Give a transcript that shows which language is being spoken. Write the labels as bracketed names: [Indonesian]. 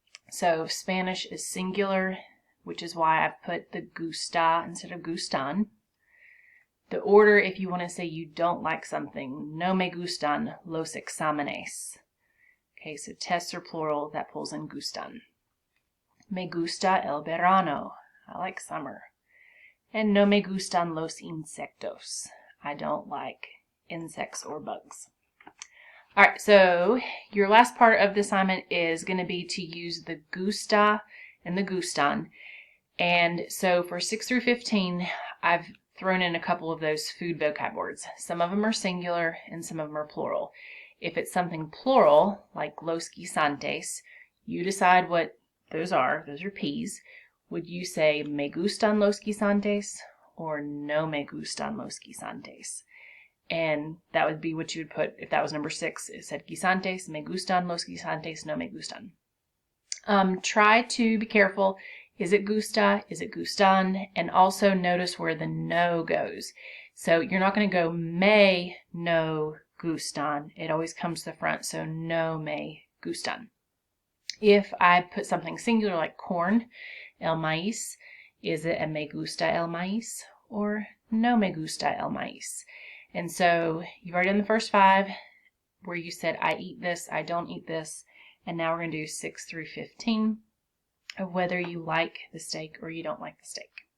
[English] So Spanish is singular, which is why I've put the gusta instead of gustan. The order, if you want to say you don't like something, [Spanish] no me gustan los exámenes. [English] Okay, so tests are plural, that pulls in gustan. [Spanish] Me gusta el verano. [English] I like summer. [Spanish] And no me gustan los insectos. [English] I don't like insects or bugs. All right, so your last part of the assignment is going to be to use the gusta and the gustan. And so for 6 through 15, I've thrown in a couple of those food vocab words. Some of them are singular and some of them are plural. If it's something plural, like los guisantes, you decide what those are. Those are peas. Would you say [Spanish] me gustan los guisantes or no me gustan los guisantes? [English] And that would be what you would put if that was number 6. It said [Spanish] guisantes, me gustan los guisantes, no me gustan. [English] Try to be careful. Is it gusta? Is it gustan? And also notice where the no goes. So you're not going to go [Spanish] me no gustan. [English] It always comes to the front, so [Spanish] no me gustan. [English] If I put something singular like corn, el maíz, is it a [Spanish] me gusta el maíz [English] or [Spanish] no me gusta el maíz? [English] And so you've already done the first 5 where you said I eat this, I don't eat this. And now we're going to do 6 through 15 of whether you like the steak or you don't like the steak.